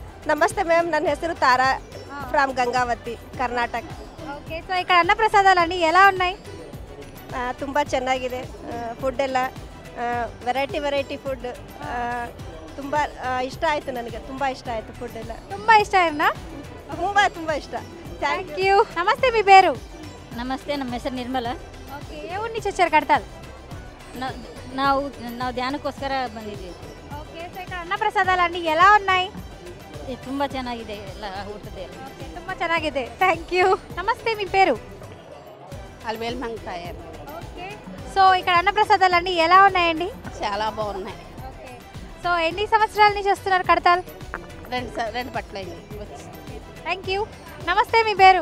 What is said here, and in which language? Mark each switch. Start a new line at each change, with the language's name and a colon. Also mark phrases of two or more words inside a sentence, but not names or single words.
Kannada: ನಮಸ್ತೆ ಮ್ಯಾಮ್, ನನ್ನ ಹೆಸರು ತಾರಾ ಫ್ರಮ್ ಗಂಗಾವತಿ, ಕರ್ನಾಟಕ.
English: OK, so
Telugu: ఇక్కడ అన్న ప్రసాదాలన్నీ ఎలా ఉన్నాయి?
Kannada: ತುಂಬ ಚೆನ್ನಾಗಿದೆ. ಫುಡ್ ಎಲ್ಲ
English: variety food
Kannada: ತುಂಬ ಇಷ್ಟ ಆಯಿತು. ನನಗೆ ತುಂಬ ಇಷ್ಟ ಆಯಿತು ಫುಡ್ ಎಲ್ಲ. ತುಂಬಾ ಇಷ್ಟ ಏನಾ? ತುಂಬ ಇಷ್ಟ.
English: thank you.
Telugu: నమస్తే, మీ పేరు?
Kannada: ನಮಸ್ತೆ, ನಮ್ಮ ಹೆಸರು ನಿರ್ಮಲ.
Telugu: ఓకే, ఏ ఊరి నుంచి వచ్చారు కడతాల్?
Kannada: ನಾವು ಧ್ಯಾನಕ್ಕೋಸ್ಕರ ಬಂದಿದ್ದೀವಿ.
English: OK, so
Telugu: ఇక్కడ అన్న ప్రసాదాలన్నీ ఎలా ఉన్నాయి?
Kannada: ತುಂಬ ಚೆನ್ನಾಗಿದೆ ಎಲ್ಲ ಊಟದ. ఓకే, ತುಂಬಾ ಚೆನ್ನಾಗಿದೆ.
English: thank you.
Telugu: నమస్తే, మీ పేరు? అల్వేల్ మంగతాయర్.
English: OK, so
Telugu: ఇక్కడ అన్న ప్రసాదాలన్నీ ఎలా ఉన్నాయండి? చాలా బాగున్నాయి.
English: OK, so
Telugu: ఎన్ని సంవత్సరాల నుంచి వస్తున్నారు కడతాల్? రెండు పట్లయింది వచ్చి.
English: thank you.
Telugu: నమస్తే, మీ పేరు?